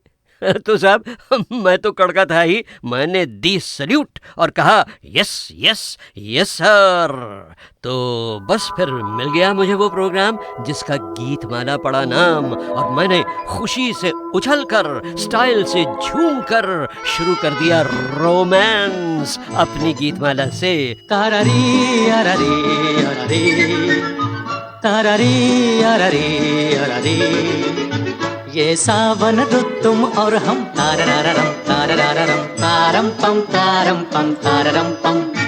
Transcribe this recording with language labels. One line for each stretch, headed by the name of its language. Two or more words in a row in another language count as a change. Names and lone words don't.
Hindi: तो साहब, मैं तो कड़का था ही, मैंने दी सल्यूट और कहा
English: yes yes yes sir.
Hindi: तो बस फिर मिल गया मुझे वो प्रोग्राम जिसका गीतमाला पड़ा नाम, और मैंने खुशी से उछलकर, स्टाइल से झूमकर शुरू कर दिया रोमांस अपनी गीतमाला से। तारारी अरारी अरारी, तारारी अरारी अरारी, ये सावन रुत तुम और हम, तारारारम तारारारम तारम पम तारम पम।